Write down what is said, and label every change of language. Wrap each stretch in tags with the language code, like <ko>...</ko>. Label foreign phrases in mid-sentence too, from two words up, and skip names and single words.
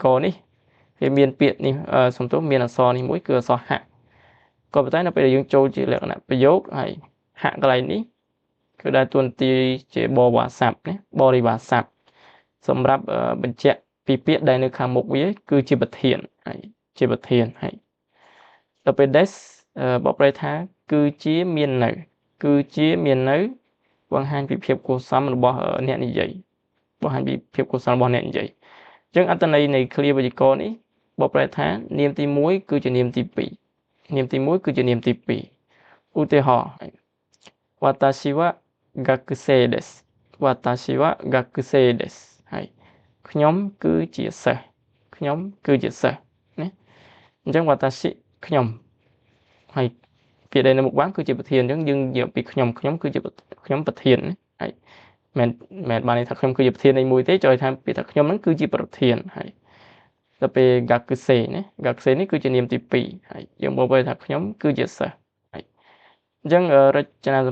<km>ករណ៍នេះវាមានពាក្យនេះសំទោសមានអក្សរនេះមួយគឺអក្សរហៈក៏ប៉ុន្តែនៅពេលដែលយើងចូលជាលក្ខណៈប្រយោគហើយហៈកន្លែងនេះគឺដែលទួនាទីជាបរិវារស័ព្ទណាបរិវារស័ព្ទសម្រាប់បញ្ជាក់ពីពាក្យដែលនៅខាងមុខវាគឺជាប្រធានហើយជាប្រធានហើយដល់ពេល des បកប្រែថាគឺជាមាននៅ បង្ហាញពីភាពគួរសមរបស់អ្នកនិយាយបង្ហាញពីភាពគួរសមរបស់អ្នកនិយាយអញ្ចឹងអត្ថន័យនៃឃ្លាវេយ្យាករណ៍នេះបកប្រែថានាមទី1គឺជានាមទី2នាមទី1គឺជានាមទី2ឧទាហរណ៍</km> <ja>私は学生です</ja> <km>ហើយខ្ញុំគឺជាសិស្សណាអញ្ចឹង Watashi ខ្ញុំហើយពាក្យដែលនៅមុខបានគឺជាប្រធានអញ្ចឹងយើងនិយាយ ពីខ្ញុំគឺជាខ្ញុំប្រធានណាហើយមិនបានន័យថាខ្ញុំគឺជាប្រធាននៃមួយទេចូលថាពាក្យថាខ្ញុំហ្នឹងគឺជាប្រធានហើយដល់ពេល gakusei ណា gakusei នេះគឺជានាមទី2ហើយយើងบอกថាខ្ញុំគឺជាសិស្សហើយអញ្ចឹងរចនា</km>